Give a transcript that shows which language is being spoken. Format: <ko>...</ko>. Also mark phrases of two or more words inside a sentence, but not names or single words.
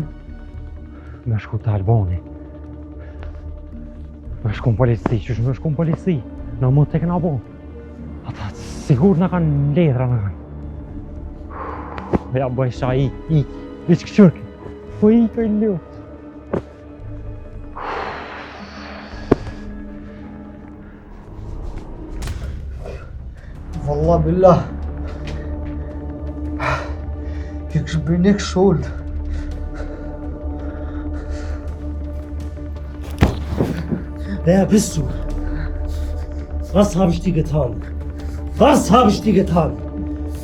<sq>Me shku të Albani. Me shku në polici, qysh me shku në polici? Në mund të këna bo. Ata sigur në kanë ledra në kanë. Ja bëj sha ik, veç këqyrke. Po ik e ljotë.</sq> <ar>والله بالله</ar> <de>ich bin nicht schuld. Wer bist du? Was habe ich dir getan? Was habe ich dir getan?</de>